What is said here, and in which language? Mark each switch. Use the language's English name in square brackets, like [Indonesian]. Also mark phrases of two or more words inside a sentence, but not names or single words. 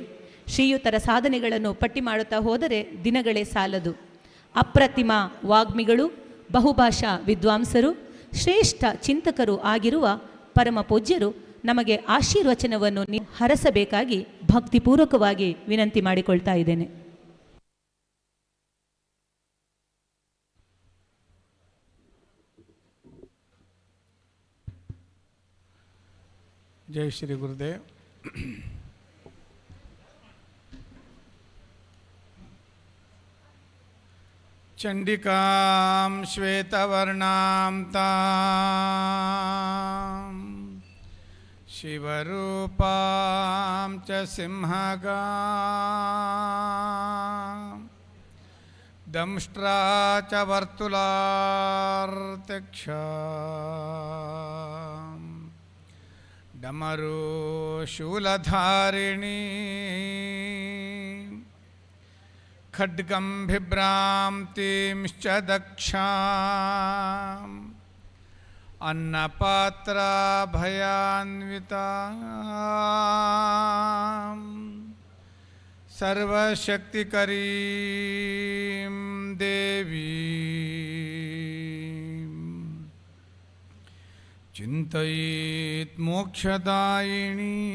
[Kannada] ಶ್ರೀಯುತರ ಸಾಧನೆಗಳನ್ನು ಪಟ್ಟಿ ಮಾಡುತ್ತಾ ಹೋದರೆ ದಿನಗಳೇ ಸಾಲದು. ಅಪ್ರತಿಮ ವಾಗ್ಮಿಗಳು, ಬಹುಭಾಷಾ ವಿದ್ವಾಂಸರು, ಶ್ರೇಷ್ಠ ಚಿಂತಕರು ಆಗಿರುವ ಪರಮ ಪೂಜ್ಯರು ನಮಗೆ ಆಶೀರ್ವಚನವನ್ನು ಹರಸಬೇಕಾಗಿ ಭಕ್ತಿಪೂರ್ವಕವಾಗಿ ವಿನಂತಿ ಮಾಡಿಕೊಳ್ತಾ ಇದ್ದೇನೆ. [Sanskrit] जय श्री गुरुदेव. चंडिकां श्वेतवर्णां तां शिवरूपां च सिंहगां ದಂಷ್ಟ್ರಾ ಚ ವರ್ತುಲಾರ್ತೆಕ್ಷ ಡಮರು ಶೂಲಧಾರಿಣಿ ಖಡ್ಗಂ ಬಿಭ್ರಾಂತಿಂಶ್ಚ ದಕ್ಷಾಂ ಅನ್ನಪಾತ್ರ ಭಯಾನ್ವಿತಾ ಸರ್ವಶಕ್ತಿಕರೀಂ ದೇವಿ ಚಿಂತಯೇತ್ ಮೋಕ್ಷದಾಯಿಣಿ.